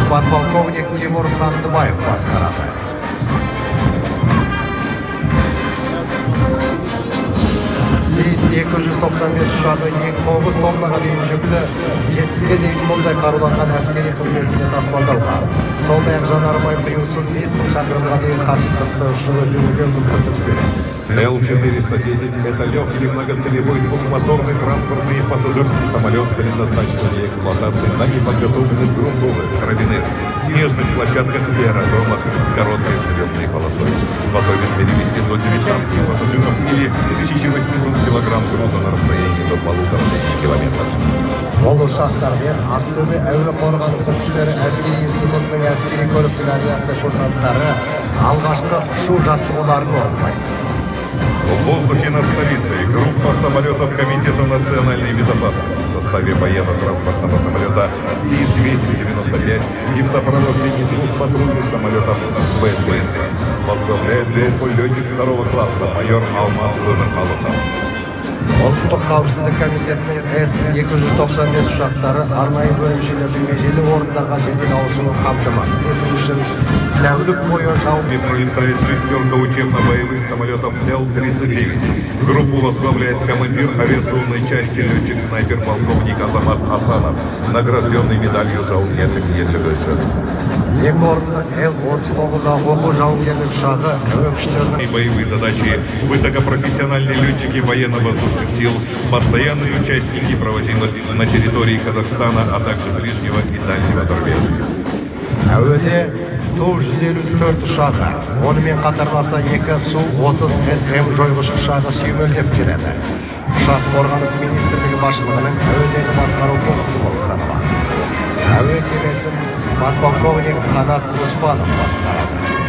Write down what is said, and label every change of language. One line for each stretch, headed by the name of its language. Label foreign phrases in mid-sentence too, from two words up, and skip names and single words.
Kazakh: Подполковник Тимур Сандыбаев басқарады. Сейт 200 295 ұшағы 9 тоннаға дейін жүкті 70-ге дейін мұндай қаруланған әскери қызметшіні тасымалдауға, сондай-ақ жанармай құюсыз 5000 шақырымға дейін қашықтықты ұшып өтуге мүмкіндік береді.
Russian: Л-410 – это легкий многоцелевой двухмоторный транспортный и пассажирский самолет, предназначенный для эксплуатации на неподготовленных грунтовых, травяных, снежных площадках и аэродромах с короткой взлетной полосой. Способен перевести до 19 пассажиров или 1800 килограмм груза на расстоянии до 1500 километров.
Kazakh: Ол ұшақтармен Ақтөбе әуе қорғанысы күштері әскери институтының әскери көліктік авиация курсанттары алғашқы ұшу жаттығуларын орындайды.
Russian: В воздухе над столицей группа самолетов Комитета национальной безопасности в составе военно-транспортного самолета Си-295 и в сопровождении двух патрульных самолетов Б-300 возглавляет группу летчик второго класса майор Алмаз Өмірхалықов.
Kazakh: Ұлттық қауіпсіздік комитетінің С-295 ұшақтары арнайы бөлімшелердің межелі орындарға жедел ауысуын қамтамасыз ету үшін тәулік бойы жауынгерлік
Russian: И пролетает шестерка учебно-боевых самолетов Л-39. Группу возглавляет командир авиационной части летчик-снайпер полковник Азамат Асанов, награжденный медалью
Kazakh: жауынгерлік ерлігі үшін. Екі орынды Л-39 оқу жауынгерлік ұшағы әуе күштерінің
Russian: И боевые задачи высокопрофессиональные летчики военно-воздушных сил, постоянные участники проводимых на территории Казахстана, а также ближнего и дальнего зарубежья.
Kazakh: әуеде Ту-154 ұшағы, онымен қатарласа 2 Су-30 СМ жойғыш ұшағы сүйемелдеп келеді. Ұшақ қорғаныс министрлігі басшылығының әуедегі басқару пункті болып саналады. Әуе кемесін подполковник Қанат Оспанов басқарады.